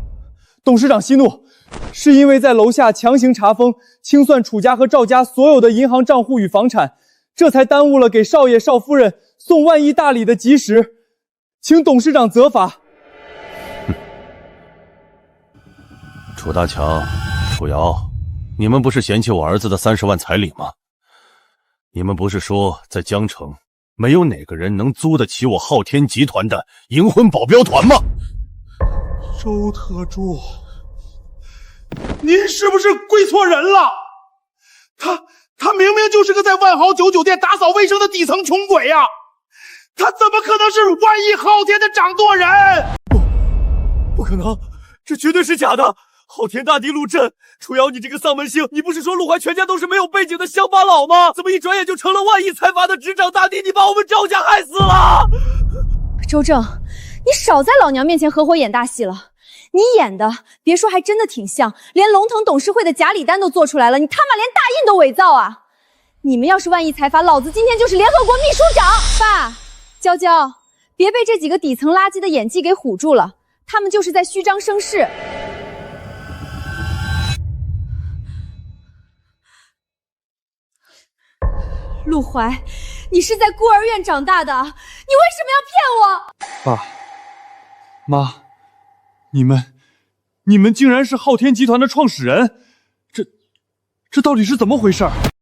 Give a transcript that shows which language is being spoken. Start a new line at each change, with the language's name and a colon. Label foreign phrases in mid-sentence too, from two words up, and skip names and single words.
Chinese: 董事長息怒，是因為在樓下強行查封，清算楚家和趙家所有的銀行賬戶與房產，這才耽誤了給少爺少夫人送萬億大禮的吉時，請董事長責罰。楚大強、楚瑤，你們不是嫌棄我兒子的30萬彩禮嗎？你們不是說在江城沒有哪個人能租得起我昊天集團的銀魂保鏢團嗎？周特助，您是不是跪錯人了？他明明就是個在萬豪酒店打掃衛生的底層窮鬼呀！他怎麼可能是萬億昊天的掌舵人？不可能，這絕對是假的！昊天大帝陸震，楚瑤，你這個喪門星，你不是說陸懷全家都是沒有背景的鄉巴佬嗎？怎麼一轉眼就成了萬億財閥的執掌大帝？你把我們趙家害死了！周正，你少在老娘面前合夥演大戲了。你演的，別說還真的挺像，連龍騰董事會的假禮單都做出來了，你他媽連大印都偽造啊！你們要是萬億財閥，老子今天就是聯合國秘書長。爸，嬌嬌，別被這幾個底層垃圾的演技給唬住了，他們就是在虛張聲勢。陸懷，你是在孤兒院長大的，你為什麼要騙我？爸媽，你們竟然是昊天集團的創始人，這到底是怎麼回事？